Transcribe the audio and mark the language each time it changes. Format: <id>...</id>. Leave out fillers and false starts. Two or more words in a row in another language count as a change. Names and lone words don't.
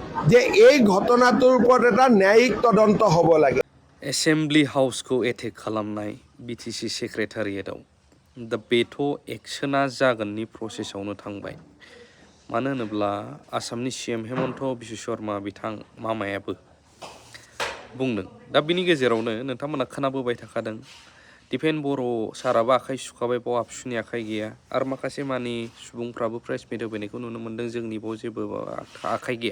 <as>যে এই ঘটনাটোৰ ওপৰত এটা ন্যায়িক তদন্ত হ'ব লাগে।</as> <brx>एसेम्बलि हाउसखौ एटेक खालामनाय बिटिसि सेक्रेटारियेटआव दा बेथ' एक्सना जागोननि प्रसेसआवनो थांबाय। मानो होनोब्ला आसामनि CM हेमन्त बिश्व शर्मा बिथां मामायाबो बुंदों। दा बिनि गेजेरावनो नोंथांमोना खोनाबोबाय थाखादों दिपेन बर' साराबो आखाइ सुखाबाय, बाव आबसुनि आखाइ गैया आरो माखासे मानि सुबुंफ्राबो प्रेस मिट होफैनायखौ नुनो मोन्दों जोंनि बाव जेबो आखाइ गैया।</brx>